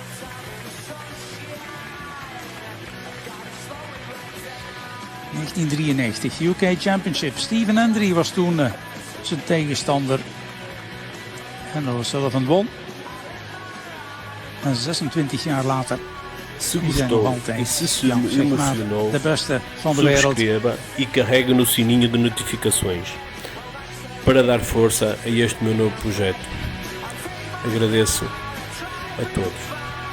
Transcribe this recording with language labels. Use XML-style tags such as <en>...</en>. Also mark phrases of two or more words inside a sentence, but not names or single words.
<nl>(1993) UK Championship. Stephen Hendry was toen zijn tegenstander. En O'Sullivan won. En 26 jaar later</nl> <pt>Se</pt> <nl>die zijn nog</nl> <pt>gostou</pt> <nl>altijd</nl> <pt>e se</pt> <nl>zeg maar,</nl> <pt>emocionou,</pt> <nl>de beste van de wereld.</nl> <pt>subscreva e carrega no sininho de notificações para dar força a este meu novo projeto. Agradeço a todos.</pt>